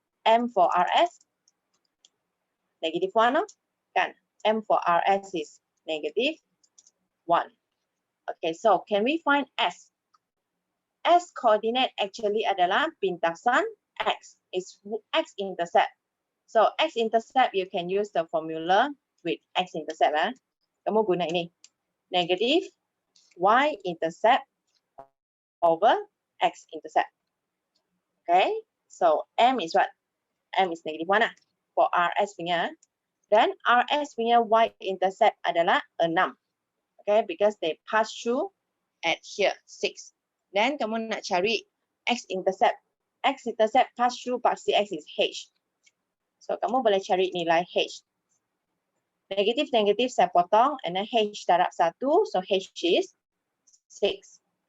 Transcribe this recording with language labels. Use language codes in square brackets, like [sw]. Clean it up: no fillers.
[en] M for RS, negative 1, no? Kan? M for RS is negative 1. Okay, so can we find S? [ms] S coordinate actually adalah pintasan X. [en] It's X-intercept. So X-intercept, you can use the formula with X-intercept. [ms] Kamu guna ini. [en] Negative Y-intercept over X-intercept. Okay, so M is what? M is negative 1 for RS punya. [ms] Then RS punya Y-intercept adalah 6. [en] Okay, because they pass through at here, 6. Then [ms] kamu nak cari [en] X-intercept. X-intercept pass through paksi X is H. [ms] So kamu boleh cari nilai H. Negatif saya potong, and then H darab 1, [en] so H is 6.